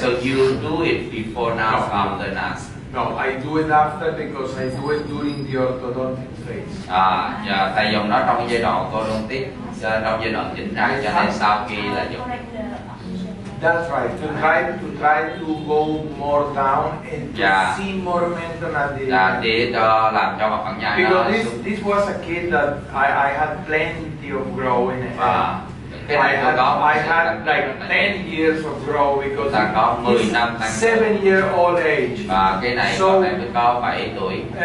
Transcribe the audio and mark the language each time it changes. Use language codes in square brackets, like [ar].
[en] So you do it before NAS, after NAS. No, I do it after because I do it during the orthodontic phase. [vi] Thầy dùng nó trong giai đoạn orthodontic, trong giai đoạn chỉnh răng, cho nên sau khi là dùng. [en] That's right. To try to go more down and to see more momentum at the. [vi] Để cho làm cho mặt phẳng nhai nó. [en] Because this was a kid that I had plenty of growth in it. I had like 10 years of growth because it's 7-year-old age. [vi] Và cái này con này mới có 7 tuổi.